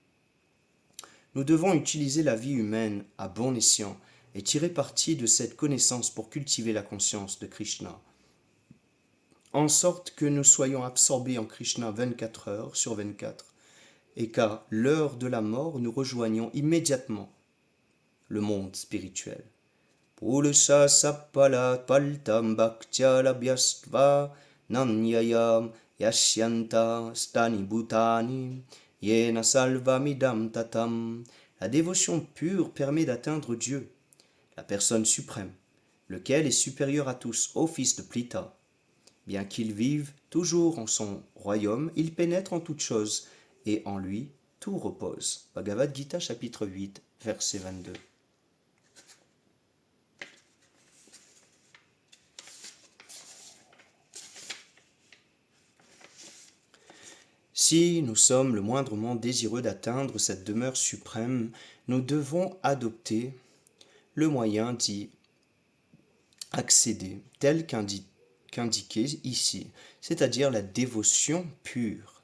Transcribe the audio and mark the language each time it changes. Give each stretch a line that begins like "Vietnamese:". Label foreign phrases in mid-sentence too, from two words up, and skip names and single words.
French: Nous devons utiliser la vie humaine à bon escient et tirer parti de cette connaissance pour cultiver la conscience de Krishna, en sorte que nous soyons absorbés en Krishna 24 heures sur 24, et qu'à l'heure de la mort, nous rejoignions immédiatement le monde spirituel.
Sanskrit: Purusha sappala paltam bhaktya labhyastva nanyayam yashyanta stani bhutani yena salvamidam tatam.
French: La dévotion pure permet d'atteindre Dieu, la personne suprême, lequel est supérieur à tous, ô fils de Plita. Bien qu'il vive toujours en son royaume, il pénètre en toutes choses, et en lui tout repose. Bhagavad Gita, chapitre 8, verset 22. Si nous sommes le moindrement désireux d'atteindre cette demeure suprême, nous devons adopter le moyen d'y accéder, tel qu'indiqué ici, c'est-à-dire la dévotion pure.